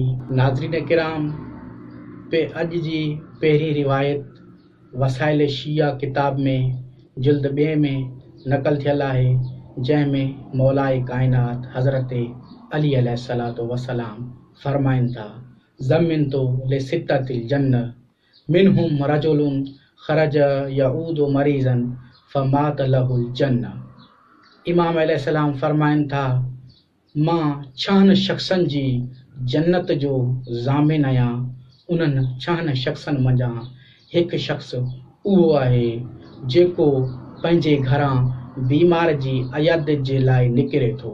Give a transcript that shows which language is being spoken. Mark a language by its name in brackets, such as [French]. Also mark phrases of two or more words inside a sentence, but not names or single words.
[Sindhi] नाज़रीन किराम, अॼु जी पहिरीं रिवायत वसाइल शिया किताब में जिल्द 2 में नक़ल थियल आहे, जंहिंमें मौलाए काइनात हज़रत अली [Arabic] عليه الصلاة والسلام [Sindhi] फरमाइनि था: [Arabic] ضمنت لستة الجنة منهم رجل خرج يعود مريضا فمات له الجنة. [Sindhi] इमाम अलैहिस्सलाम फरमाइनि था, मां 6 शख़्सनि जी जन्नत जो ज़ामिन आहियां. उन्हनि 6 शख़्सनि मंझां हिकु शख़्स उहो आहे जेको पंहिंजे घरां बीमार जी عیادت जे लाइ निकिरे थो.